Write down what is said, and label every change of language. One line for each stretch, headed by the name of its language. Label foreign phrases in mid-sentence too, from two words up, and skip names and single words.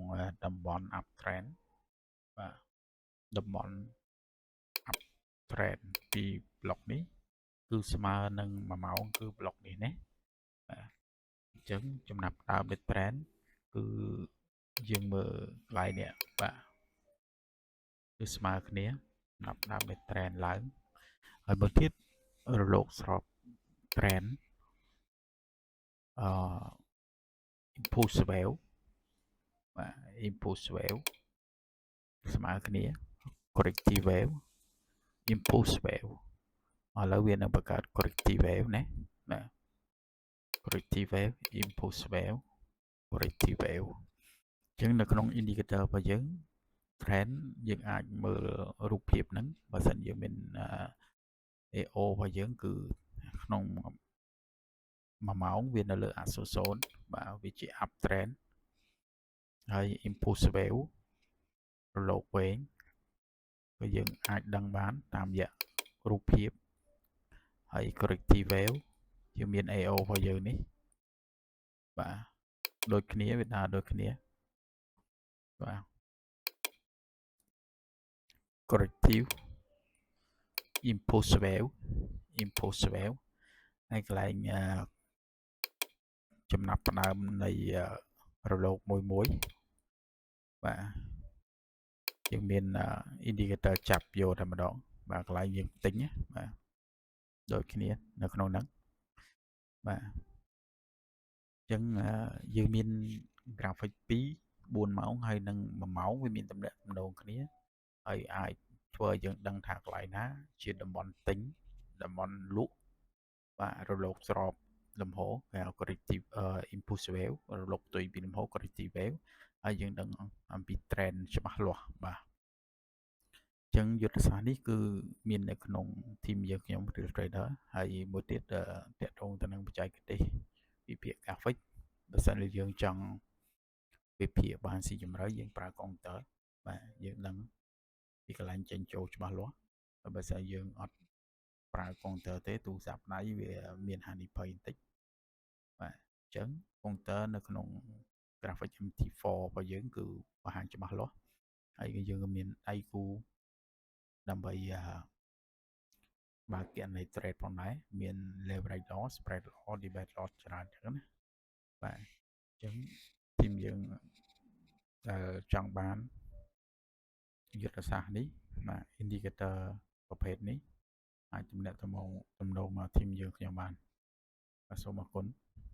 Khmer: តំបន់ uptrend បាទតំបន់ uptrend ពីប្លុកនេះគឺស្មើនឹង1ម៉ោងគឺប្លុកនេះណាបាទអញ្ចឹងចំណាប់ដើម trend គឺយើងមើលកន្លែងនេះបាទគឺស្មើគ្នាសម្រាប់ដើម trend ឡើងហើយមួយទៀតរលកស្រប trend
English: impulse wave បាទ impulse wave ស្មើគ្នា corrective wave impulse wave
Khmer: ឥឡូវវានឹងបង្កើត
English: corrective wave
Khmer: ណាបាទ
English: corrective wave impulse wave corrective wave
Khmer: អញ្ចឹងនៅក្នុង indicator របស់យើង trend យើងអាចមើលរូបភាពហ្នឹងបើ សិនយើងមានAO របស់យើងគឺក្នុង1ម៉ោងវានៅលើអក្សរ0បាទវាជា
English: up trend
Khmer: ហើយ
English: impulse wave
Khmer: រលកវែងក៏យើងអាចដឹងបានតាមរយៈរូបភាពហើយ
English: corrective wave
Khmer: យើងមាន AO របស់យើងនេះបាទដូចគ្នាវាដើរដូចគ្នាបាទ
English: corrective impulse wave
Khmer: ហើយកន្លែងចំណាប់ផ្ដើមនៃរលកមួយ បាទយើងមាន indicator ចាប់យកតែម្ដងបាទកន្លែងយើងទិញបាទដូចគ្នានៅក្នុងហ្នឹងបាទអញ្ចឹងយើងមាន graphic 2 4ម៉ោងហើយនិង1ម៉ោងវាមានតំណែងគ្នាហើយអាចធ្វើឲ្យយើងដឹងថាកន្លែង ណាជាតំបន់ទិញតំបន់លក់បាទរលកស្របលំហគេហៅ
English: corrective impulse wave
Khmer: រលកផ្ទុយពីលំហ
English: corrective wave
Khmer: ហើយយើងដឹងអំពី trend ច្បាស់លាស់បាទអញ្ចឹងយុទ្ធសាស្ត្រនេះ គឺមាននៅក្នុង team យើងខ្ញុំ Real Trader ហើយមួយទៀតតាក់ទងទៅនឹងបច្ចេកទេសវិភាគ graphic បើសិនជាយើងចង់វិភាគបានស៊ីជម្រៅយើងប្រើកុំព្យូទ័របាទយើងដឹងពីកន្លែងចេញចូលច្បាស់លាស់ហើយបើសិនយើងអត់ប្រើកុំព្យូទ័រទេទូរស័ព្ទដៃវាមានហានិភ័យបន្តិចបាទអញ្ចឹងកុំព្យូទ័រនៅក្នុង graphic MT4 របស់យើងគឺបង្ហាញច្បាស់លាស់ហើយយើងក៏មានដៃគូដើម្បី បើកគណនី trade ផងដែរមាន
English: leverage loss spread loss debit loss
Khmer: ច្រើនចឹងណាបាទអញ្ចឹងทีมយើងដែលចង់បានយុទ្ធសាស្ត្រនេះបាទ indicator ប្រភេទនេះអាចទំនាក់ទំនងមក team យើងខ្ញុំបានបាទសូមអរគុណ